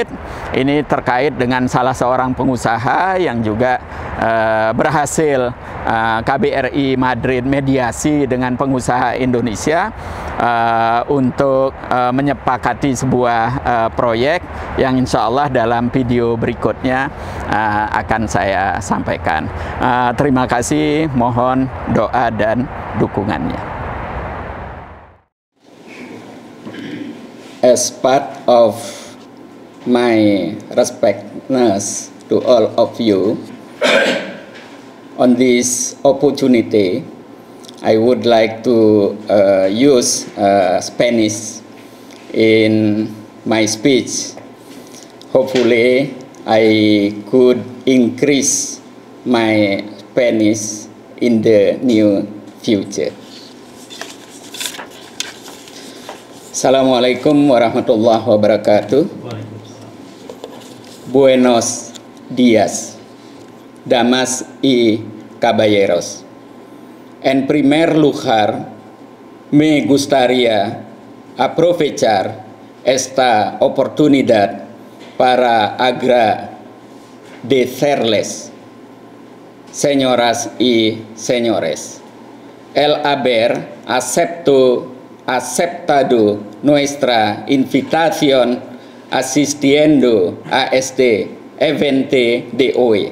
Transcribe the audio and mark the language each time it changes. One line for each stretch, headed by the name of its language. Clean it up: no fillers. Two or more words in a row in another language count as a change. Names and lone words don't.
Indonesian: Ini terkait dengan salah seorang pengusaha yang juga berhasil KBRI Madrid mediasi dengan pengusaha Indonesia untuk menyepakati sebuah proyek yang
Arabic: إن شاء الله
Indonesian: dalam video berikutnya akan saya sampaikan. Terima kasih, mohon doa dan dukungannya.
English: As part of my respectness to all of you, on this opportunity, I would like to use Spanish in my speech. Hopefully, I could increase my Spanish in the near future.
Arabic: السلام عليكم ورحمة الله وبركاته.
Spanish: Buenos días, damas y caballeros. En primer lugar, me gustaría aprovechar esta oportunidad para agradecerles, señoras y señores, el haber aceptado nuestra invitación asistiendo a este evento de hoy.